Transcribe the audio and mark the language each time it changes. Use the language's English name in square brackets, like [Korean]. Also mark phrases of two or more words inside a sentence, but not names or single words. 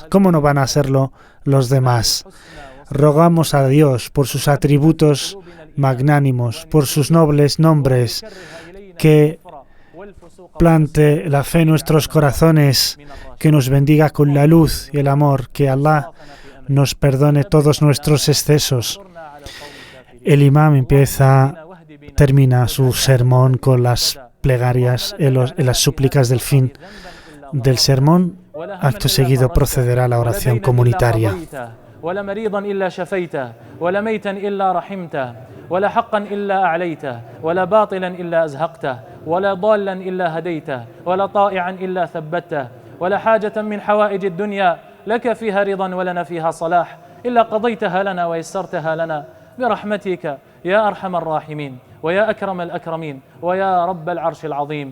[Spanish] ¿Cómo no van a hacerlo los demás? Rogamos a Dios por sus atributos magnánimos, por sus nobles nombres, que plante la fe en nuestros corazones, que nos bendiga con la luz y el amor, que Allah nos perdone todos nuestros excesos. El imam termina su sermón con las plegarias y las súplicas del fin del sermón. Acto seguido procederá la oración comunitaria. [Arabic] ولا مريضا إلا شفيته ولا ميتا إلا رحمته ولا حقا إلا أعليته ولا باطلا إلا أزهقته ولا ضالا إلا هديته ولا طائعا إلا ثبته ولا حاجة من حوائج الدنيا لك فيها رضا ولنا فيها صلاح إلا قضيتها لنا ويسرتها لنا برحمتك يا أرحم الراحمين ويا أكرم الأكرمين ويا رب العرش العظيم.